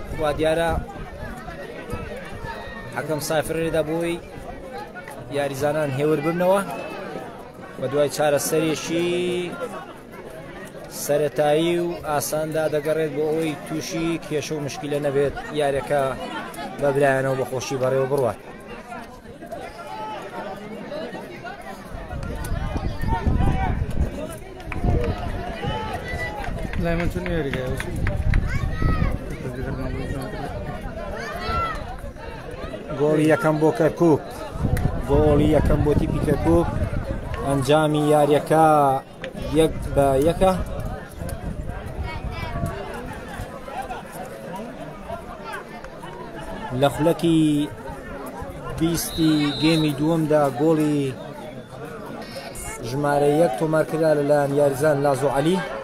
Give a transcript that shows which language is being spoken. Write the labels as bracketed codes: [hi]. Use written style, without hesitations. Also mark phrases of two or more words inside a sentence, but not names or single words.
[ckb] وا دیارە حەکەم سافرێدا بۆی یاریزانان هێور ببنەوە. بە دوای چارەسەرێکی سەرەتایی و ئاساندا دەگەڕێت بۆ ئەوەی تووشی کێشە و مشکلە نەبێت یاریەکە بەبلایەنەوە بە خۆشی بەڕێوە بڕوات. [en] Lemon chutney ready guys. [ckb] گۆڵی یەکەم بۆ کەرکووک، گۆڵی یەکەم بۆ تیپی کەرکووک. ئەنجامی یاریەکە 1-1. لە خولەکی 20 گێمی دووەمدا گۆڵی ژمارە 1 تۆمارکرا لەلایەن یاریزان لازۆ عەلی.